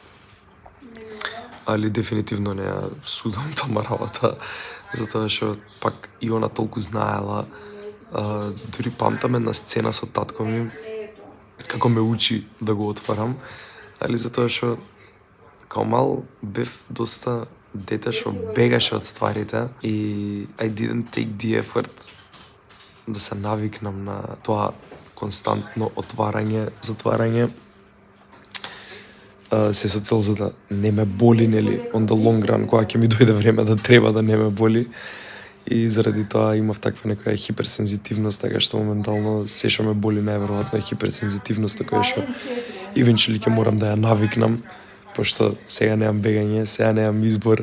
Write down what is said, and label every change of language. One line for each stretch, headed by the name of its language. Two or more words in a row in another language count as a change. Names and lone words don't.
Macedonian: Али дефинитивно не ја судам тама работа, затоа што пак и она толку знаела. Дури памтам една сцена со татко ми, како ме учи да го отварам, али затоа што као мал бев доста дете што бегаше од стварите и
English: I didn't take the effort
Macedonian: да се навикнам на тоа константно отварање, затварање, се со цел за да не ме боли, нели,
English: on the long run,
Macedonian: кога ќе ми дојде време да треба да не ме боли. И заради тоа имав таква некоја хиперсензитивност, така што моментално се што ме боли најверојатно е хиперсензитивноста која што eventually ќе морам да ја навикнам, пошто сега немам бегање, сега немам избор.